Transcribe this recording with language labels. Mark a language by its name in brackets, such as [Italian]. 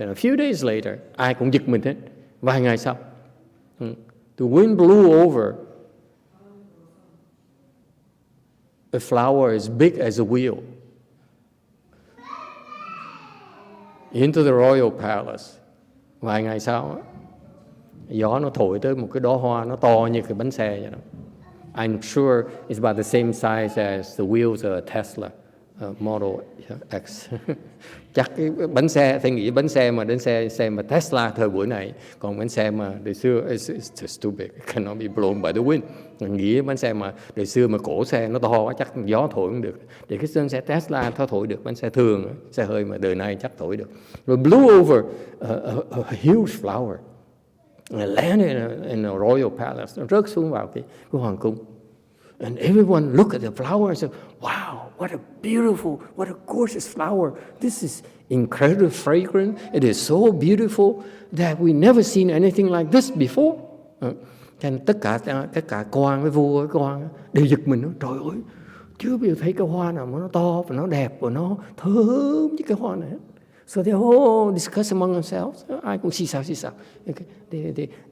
[English] And a few days later, [Vietnamese] ai cũng giật mình hết. Vài ngày sau, [English] the wind blew over a flower as big as a wheel into the royal palace. [Vietnamese] Vài ngày sau, gió nó thổi tới một cái đóa hoa nó to như cái bánh xe vậy đó. [English] I'm sure it's about the same size as the wheels of a Tesla Model X. [Vietnamese] Chắc cái bánh xe, thầy nghĩ bánh xe mà đến xe mà Tesla thời buổi này, còn bánh xe mà đời xưa [English] it's just too big, it cannot be blown by the wind. [Vietnamese] Mình nghĩ bánh xe mà đời xưa mà cổ xe nó to quá chắc gió thổi không được. Để cái bánh xe Tesla nó thổi được, bánh xe thường, xe hơi mà đời nay chắc thổi được. [English] Rồi blew over a huge flower. And landed in a royal palace. [Vietnamese] Nó rớt xuống vào cái hoàng cung. [English] And everyone look at the flower and say, wow, what a beautiful, what a gorgeous flower. This is incredibly fragrant. It is so beautiful that we never seen anything like this before. [Vietnamese] Cho nên tất cả quan với vua với quan đều giật mình nói, trời ơi, chưa bao giờ thấy cái hoa nào mà nó to và nó đẹp và nó thơm như cái hoa này. [English] So they all discuss among themselves. [Vietnamese] Ai cũng xì xào. [English] Okay.